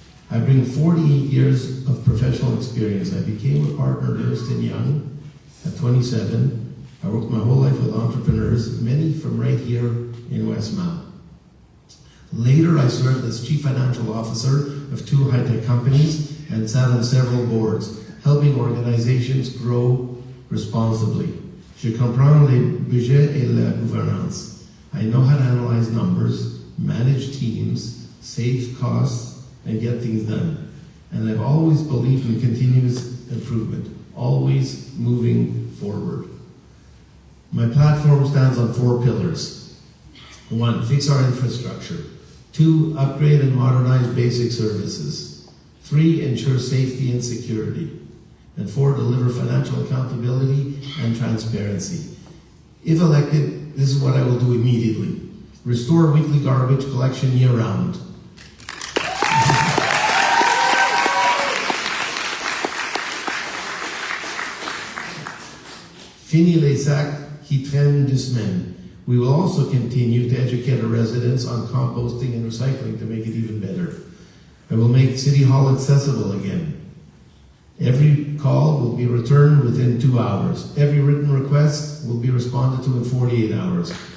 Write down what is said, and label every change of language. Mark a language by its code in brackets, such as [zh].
[en] I bring 48 years of professional experience. I became a partner at Ernst & Young at 27. I worked my whole life with entrepreneurs, many from right here in Westmount. Later, I served as Chief Financial Officer of 2 high-tech companies and sat on several boards, helping organizations grow responsibly. [fr] Je comprends les budgets et la gouvernance. [en] I know how to analyze numbers, manage teams, save costs, and get things done. And I've always believed in continuous improvement, always moving forward. My platform stands on 4 pillars. 1, fix our infrastructure. 2, upgrade and modernize basic services. 3, ensure safety and security. And 4, deliver financial accountability and transparency. If elected, this is what I will do immediately. Restore weekly garbage collection year-round. [fr] Fini les sacs qui traînent 2 semaines. [en] We will also continue to educate our residents on composting and recycling to make it even better. I will make City Hall accessible again. Every call will be returned within 2 hours. Every written request will be responded to in 48 hours.